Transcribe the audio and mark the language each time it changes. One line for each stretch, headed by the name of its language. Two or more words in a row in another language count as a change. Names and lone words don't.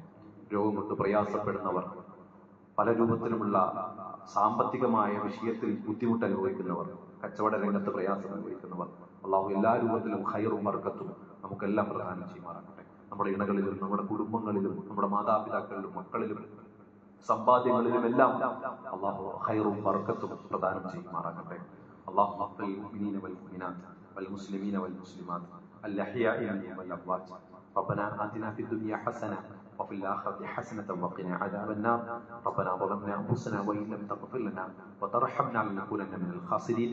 Malayalam: രോഗം കൊണ്ട് പ്രയാസപ്പെടുന്നവർ, പല രൂപത്തിലുമുള്ള സാമ്പത്തികമായ വിഷയത്തിൽ ബുദ്ധിമുട്ട് അനുഭവിക്കുന്നവർ, കച്ചവട രംഗത്ത് പ്രയാസം അനുഭവിക്കുന്നവർ, അല്ലാഹു എല്ലാ രൂപത്തിലും ഖൈറും ബർക്കത്തും നമുക്ക് നമുക്കെല്ലാം പ്രദാനം ചെയ്യുമാറാകട്ടെ. നമ്മുടെ ഇണകളിലും നമ്മുടെ കുടുംബങ്ങളിലും നമ്മുടെ മാതാപിതാക്കളിലും മക്കളിലും സമ്പാദ്യങ്ങളിലും എല്ലാം അല്ലാഹു ഖൈറും ബർക്കത്തും പ്രദാനം ചെയ്യുമാറാകട്ടെ.
Arabic: اللهم اغفر للمؤمنين والمؤمنات والمسلمين والمسلمات الأحياء منهم والأموات. ربنا آتنا في الدنيا حسنة وفي الآخرة حسنة وقنا عذاب النار. ربنا ظلمنا أنفسنا وإن لم تغفر لنا وترحمنا لنكونن من الخاسرين.